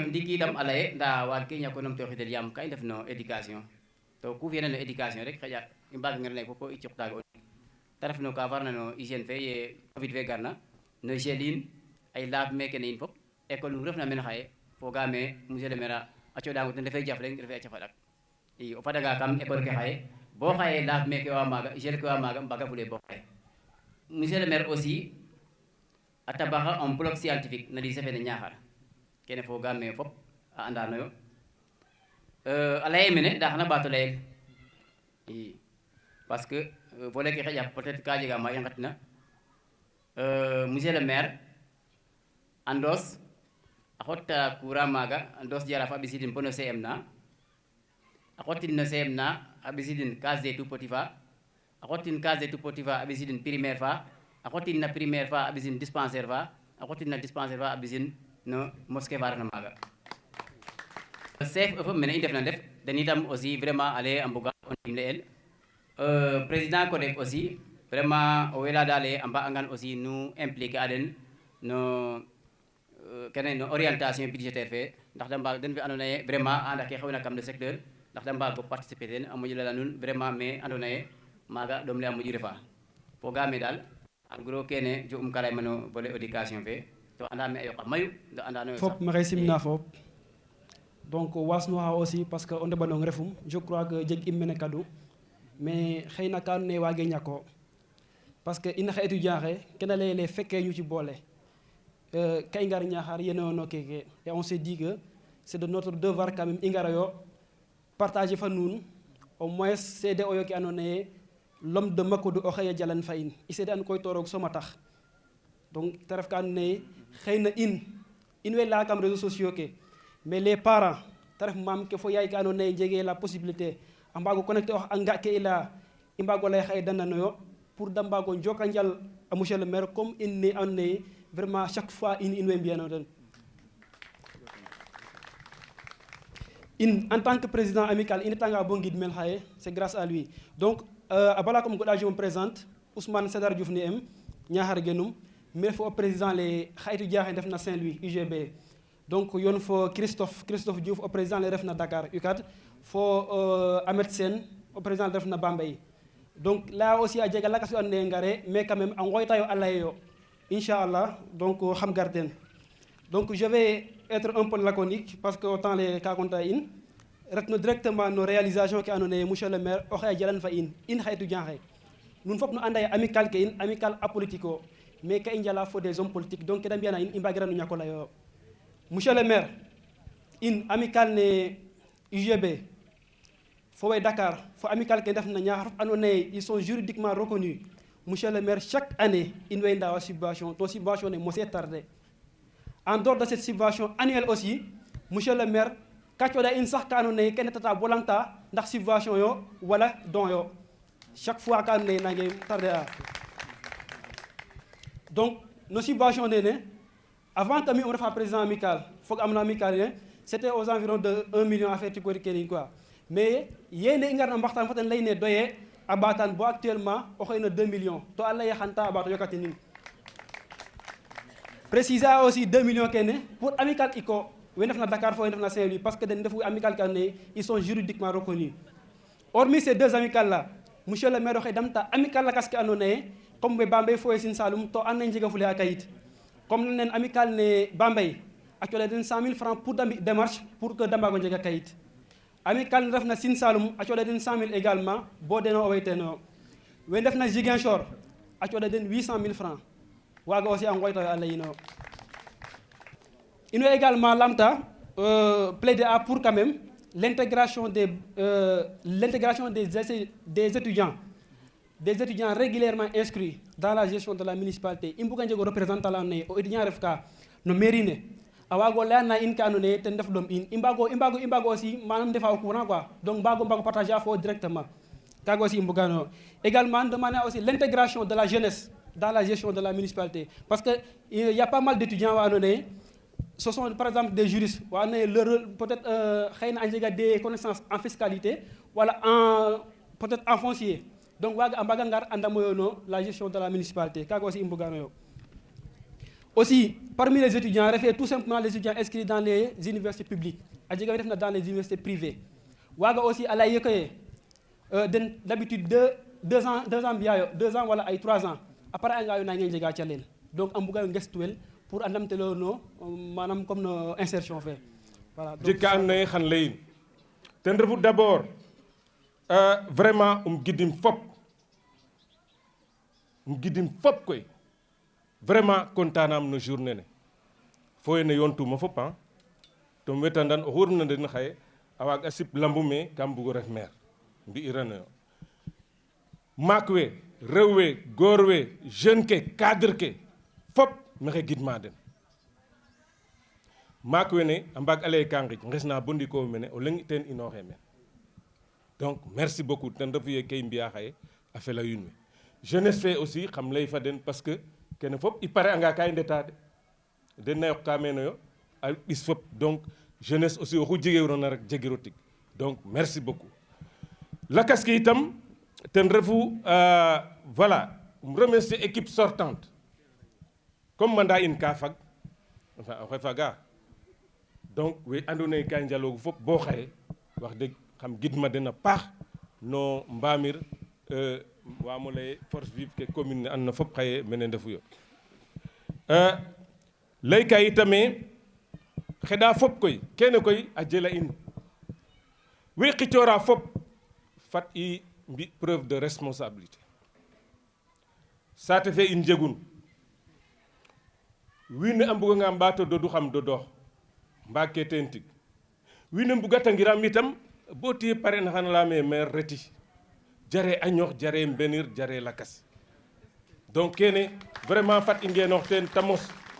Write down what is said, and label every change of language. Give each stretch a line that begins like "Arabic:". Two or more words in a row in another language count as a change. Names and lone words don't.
Serer: ndiiki itam a leye nda waag ke ñako numtooxidel yaam ka i ndef no éducation to ku fiyena no éducation rek xaƴa i mbaagangiro lay fopo i cuqtaaga o ndik ta ref no ka farna no hygiène fe ye covid fe garna no gel in ay laab meke ne in fop école nu refna mene xaye fogame
French: monsieur le maire
Serer: a coɗango ten refe jaf leŋ refe a cafaɗak i o fadaga kam école ke xaye bo xaye laab meke wa maaga gel ke wa maaga mbaga fule bo xaye.
French: Monsieur le maire aussi
Serer: a tabaxa
French: un bloc scientifique
Serer: na lycée fene Niakhar kene fogame fop a andano yo a leye mene nda xana ɓato leyel i
French: parce que
Serer: volet ke xaƴa
French: peut être
Serer: ka jega ma i ngatna
French: monsieur le maire
Serer: a ndoos a xotta courant maaga a ndoos Jaraaf a ɓisidin bo no CM na a xotin no CM na a ɓisidin
French: case des tout petits
Serer: fa a xotin
French: case des tout petits
Serer: fa a ɓisidin primaire fa a xotin na primaire fa a ɓisin dispensaire fa a xotin na dispensaire fa a ɓisin no mosquée fa refna maaga. chef fop mene i ndefna ndef den itam
French: aussi vraiment
Serer: ale a mbuga o ndimle el
French: président CODEC aussi vraiment
Serer: o wela dale a mba'angan
French: aussi nu impliquer
Serer: a den no kene no
French: orientation budgétaire
Serer: fe ndax da mbaag den fe andoona yee vraiment a anda ke xewna kam
French: le secteur
Serer: ndax da mbaag o participer ten a moƴo lala nuun
French: vraiment mais
Serer: andoona yee maaga ɗom le a moƴu refa fogaame daal
French: en gros
Serer: kene ju'um ka layma no
French: volet éducation
Serer: fe to anda me a yoqa mayu nda andano yo fop maxey simna fop donc wasnoxa aussi
French: parce que
Serer: o ndeɓanong refum
French: je crois que
Serer: jeg im mene kadu mais xëyna ka andoona yee waage ñako parce que in xa étudiant xe kena layele
Wolof: fekkee ñu ci boole
Serer: ka i ngar Niakhar yeno no keke
French: et on s'est dit que c'est de notre devoir quand même
Serer: i ngara yo partager fa nuun
French: au moins
Serer: seede oyo ke andoona yee
French: l'homme de
Serer: Makodou o xeye jalan fa in i seede an koy to roog soma tax donc te ref ka andoona yee xëy na in way laya kam
French: réseaux sociaux
Serer: ke
French: mais les parents
Serer: te ref maam ke fo yaay ke andoona yee njegee
French: la possibilité
Serer: a mbaago connecté ox a nga ke i laya i mbaago lay xaye dananoyo
French: pour da
Serer: mbaago njoka njal a
French: monsieur le maire comme
Serer: in ne andoona yee
French: vraiment chaque fois
Serer: in way mbiyano den
French: en tant que président amical
Serer: in etanga bo ngid mel xaye
French: c'est grâce à lui donc
Serer: bala comme goɗa
French: je me présente
Serer: Ousmane Sédar Diouf ni em Niakhar Genum mi ref
French: o président le
Serer: xayitu jaaxe ndef na Saint-Louis UGB donc yon fo Christophe Diouf
French: o président le
Serer: ref na Dakar UCAD fo Ahmed Sène
French: o président le
Serer: ref na Bambey
French: donc là aussi
Serer: a jega lakas yo ande ngare
French: mais quand même
Serer: a ngoytayo a layeyo inchallah donc xam garden
French: donc je vais être un peu laconique parce que autant
Serer: les ka konta in retno
French: directement nos réalisations
Serer: ke andoona yee
French: monsieur le maire
Serer: o xeye jalan fa in xayitu jaaxe nun fop nu anda ye amical ke in amical apolitique o mais ka i njala fo
French: des hommes politiques donc
Serer: ke da mbiyana in i mbagirano ñako layo
French: monsieur le maire
Serer: in amical ne UGB fo way Dakar fo amical ke ndef na Niakhar fop andoona yee
French: ils sont juridiquement reconnus monsieur le maire chaque année
Serer: in way ndawa subvention to subvention ne mosee tardé
French: en dehors de cette subvention annuelle aussi monsieur le maire
Serer: ka cooɗa in sax ka andoona yee kene tata bolanta ndax subvention yo wala don yo
French: chaque fois
Serer: ka andoona yee nange tardé a
French: donc nos subventions
Serer: nene
French: avant que
Serer: mi um refa président amical foog am na amical ne
French: c'était aux environs de 1 million affaire
Serer: tikori kene quoi mais yene i ngarna mbaxtaan fo ten layne doye a ɓaatan bo actuellement o xëy na
French: 2 millions
Serer: to a laye xanta a ɓaato yokatin
French: préciser a aussi 2 millions
Serer: kene
French: pour amical
Serer: iko we ndef na Dakar fo we ndef na Saint-Louis
French: parce que
Serer: den ndefu amical ke andoona yee
French: ils sont juridiquement reconnus hormis ces deux amicales là monsieur le maire
Serer: oxe damta amical lakas ke andoona yee comme we Bambey fo we Sine Saloum to and naye njegafule a kayit comme nen amical ne Bambey a cooɗa den
French: 100 000 francs pour
Serer: da mbi démarche
French: pour que
Serer: da mbaago njega kayit amical ne ref na Sine Saloum a cooɗa den
French: 100 000 également
Serer: bo deno o waytenoyo we ndef na Ziguinchor a cooɗa den
French: 800 000 francs
Serer: waaga aussi a ngoytoyo a layinoyo in way également lamta
French: plaider à pour quand même l'intégration des étudiants régulièrement inscrits dans la gestion de la municipalité
Serer: i mbuga njego représentant la andoona yee o étudiant ref ka no mairie ne a waago layana in ka andoona yee ten ndef ɗom in i mbaago aussi manam ndefa
French: au courant quoi donc mbaago partager a fo directement kaaga aussi
Serer: i mbuganoyo
French: également demander aussi l'intégration de la jeunesse dans la gestion de la municipalité parce que il y a pas mal d'étudiants wa andoona yee ce sont par exemple des juristes
Serer: waa ne
French: leur peut-être
Serer: xëy na a njega
French: des connaissances en fiscalité wala en peut-être en foncier donc
Serer: waaga a mbaga ngar a ndamoyo no
French: la gestion de la municipalité
Serer: kaaga aussi i mbuganoyo
French: aussi parmi les étudiants
Serer: refee
French: tout simplement les étudiants inscrits dans les universités publiques
Serer: a jega we ndef na
French: dans les universités privées
Serer: waaga aussi a lay yokoye den
French: d'habitude deux ans
Serer: mbiyayo 2 ans wala ay 3 ans
French: après a
Serer: ngayo nange njega calel donc a mbugayo ngestuwel pour a ndamtelooyo no manam
French: comme no insertion
Serer: fe voilà jikka andoona yee xan layin ten refu
French: d'abord vraiment
Serer: gidim fop koy vraiment kontaanam no journée ne fo yene yontuma fop to um wetandan o xurna den xaye a waag a sip lambu me kam bugo ref maire mbi'iranoyo maak we rew we goor we jeune ke
French: cadre ke
Serer: fop maxey gidma den maak wene a mbaag a lay ka nqij ngesna bo ndiko mene o leng ten inooxe meen
French: donc merci beaucoup
Serer: ten refu ye ke i mbi'a xaye a fela wiin we jeunesse fe aussi xam lay fa den parce que kene fop
French: i pare anga
Serer: ka i ndeta de den na yoq ka meenoyo a ɓis fop donc jeunesse aussi oxu jegeerona rek jegiro tig
French: donc merci beaucoup
Serer: lakas ke itam ten refu voilà
French: remercier équipe sortante comme mandat
Serer: in ka fag enfin oxe faga donc we andoona yee ka njaloogu fop bo xaye wax dëgg xam gidma den a paax no mbamir waamo lay
French: force vive
Serer: ke commune ne andona fop xaye mene ndefuyo layka itame xeɗa fop koy kene koy a jela in we xicoora fop fat i mbi
French: preuve de responsabilité
Serer: saate fe in jegun wiin we a mbuganga mbaato dodu xam dodoox mbaag ke teen tig wiin we mbugatangiram itam bo tiye pare na xana leyame maire reti jare añox jare mbenir jare lakas
French: donc kene vraiment
Serer: fat i ngenox teen ta mos